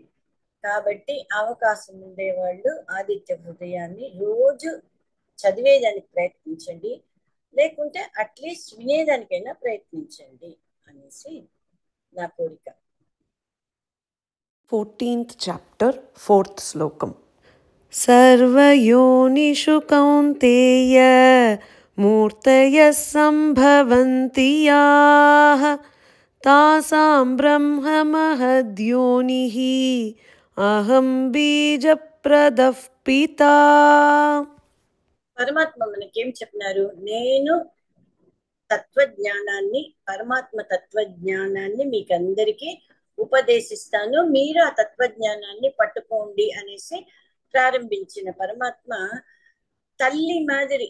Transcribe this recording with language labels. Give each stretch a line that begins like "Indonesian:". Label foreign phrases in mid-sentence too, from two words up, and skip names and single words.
Telugu: కాబట్టి అవకాశం ఉండేవాళ్ళు ఆదిత్య హృదయాన్ని రోజు చదివేదానికి ప్రయత్నించండి, లేకుంటే
English: at least
Telugu: వినేదానికైనా ప్రయత్నించండి అనేసి నా కోరిక.
English: 14th chapter, 4th slokam.
Sanskrit: सर्वयोनिषु कौन्तेय मूर्तयः सम्भवन्ति याः तासां ब्रह्ममहद्योनिः अहं बीजप्रदः पिता.
Telugu: పరమాత్మ మనకేం చెప్పినారు? నేను తత్వజ్ఞానాన్ని, పరమాత్మ తత్వజ్ఞానాన్ని మీకందరికీ ఉపదేశిస్తాను, మీరు ఆ తత్వజ్ఞానాన్ని పట్టుకోండి అనేసి ప్రారంభించిన పరమాత్మ తల్లి మాదిరి.